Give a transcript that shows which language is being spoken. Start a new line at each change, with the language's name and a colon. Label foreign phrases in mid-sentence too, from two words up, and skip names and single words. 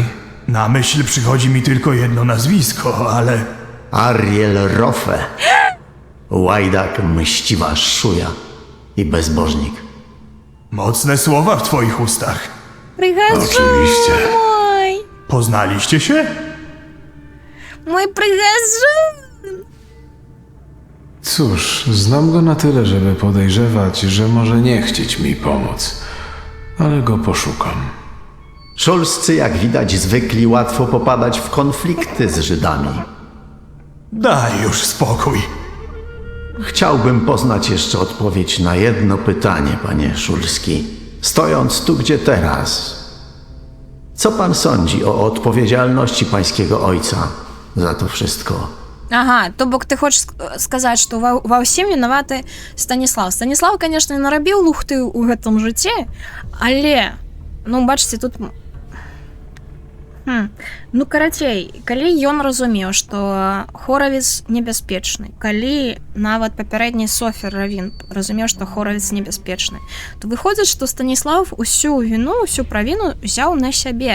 Polish: Na myśl przychodzi mi tylko jedno nazwisko, ale... Ariel Rofe, łajdak, mściwa szuja i bezbożnik. Mocne słowa w twoich ustach.
Belarusian: Прыгажу
Polish: Oczywiście.
Belarusian: мой!
Polish: Poznaliście się?
Belarusian: Мой прыгажу!
Polish: Cóż, znam go na tyle, żeby podejrzewać, że może nie chcieć mi pomóc. Ale go poszukam. Szulscy, jak widać, zwykli łatwo popadać w konflikty z Żydami. Daj już spokój. Chciałbym poznać jeszcze odpowiedź na jedno pytanie, panie Szulski. Stojąc tu, gdzie teraz, co pan sądzi o odpowiedzialności pańskiego ojca za to wszystko?
Belarusian: Ага, то бок ты хочаш сказаць, што ва ўсім вінаваты Станіслав. Станіслав, канешне, нарабіў лухты ў гэтым жыцці, але, ну, бачыце, тут... Ну, карацей, калі ён разумеў, што Хоравіц небяспечны, калі нават папярэдні Софер Равін разумеў, што Хоравіц небяспечны, то выходзіць, што Станіслав усю віну, усю правіну взяў на сябе.